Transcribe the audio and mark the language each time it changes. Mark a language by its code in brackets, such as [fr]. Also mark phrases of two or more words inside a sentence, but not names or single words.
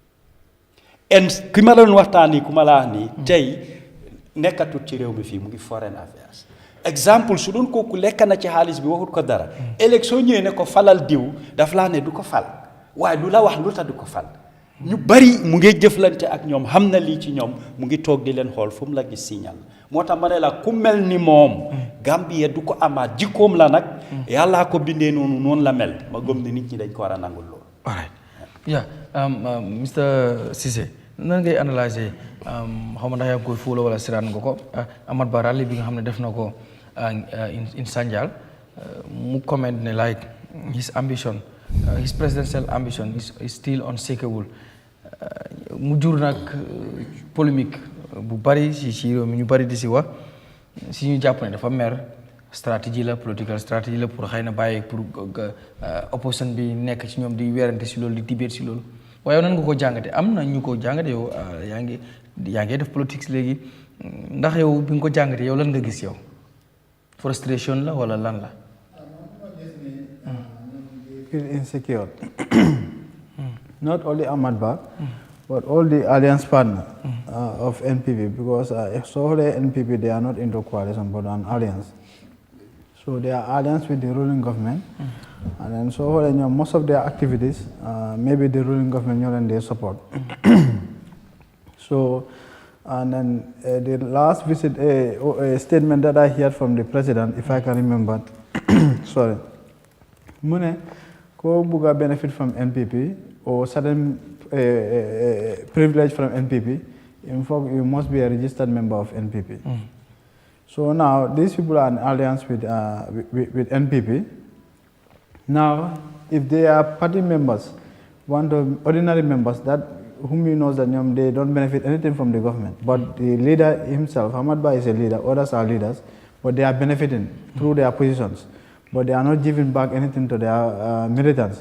[wo] en ki ma doon waxtaan ku ma la wax nii tey nekkatut ci réew mi fii mu ngi [en] foreign affairs [wo] exemple su doon kooku lekk na ci xaalis bi waxut ko dara ëllëg soo ñëwee ne ko falal diw daf laa ne du ko fal waaye du la wax lu tax du ko fal ñu bari mu ngi jëflante ak ñoom xam na lii ci ñoom mu ngi toog di leen xool fu mu la gis signal moo tax ma ne la ku mel ni moom Gambie du ko amaat jikkoom la nag yàllaa ko bindee noonu la mel ma gëm ne nit ñi dañ ko war a nangul loolu. [en] all right yeah Mr Ceesay [wo] nan ngay analyser xaw ma ndax yaa ngi koy fuula wala siraan nga ko Amat Bah rally bi nga xam ne def na ko in Sanjal mu comment ne [en] like his ambition his presidential ambition is still unshakable [wo] mu jur nag polémique bu bari si réew mi ñu bari di si wax si ñu jàpp ne dafa mer stratégie la [en] political stratégie [wo] la pour xëy na bàyyi pour opposition bi nekk ci ñoom di werante si loolu di dibéet si loolu waaye nan nga ko jàngate am na ñu ko jàngate yow yaa ngi def politique léegi ndax yow bi nga ko jàngate yow lan nga gis yow frustration la wala lan la. [en] Feel insecure. Not only Amat Bah, but all the alliance partners of NPP, because so the NPP they are not into coalition but an alliance. So they are alliance with the ruling government, and then so most of their activities, maybe the ruling government and they support. So, and then the last visit, a statement that I heard from the president, if I can remember, sorry. [wo] mu ne ko [en] bugga benefit from NPP or certain privilege from NPP, in fact, you must be a registered member of NPP. So now these people are in alliance with NPP. Now, if they are party members, ordinary members that whom you know that they don't benefit anything from the government, but the leader himself, Ahmad Ba is a leader, others are leaders, but they are benefiting through their positions, but they are not giving back anything to their militants.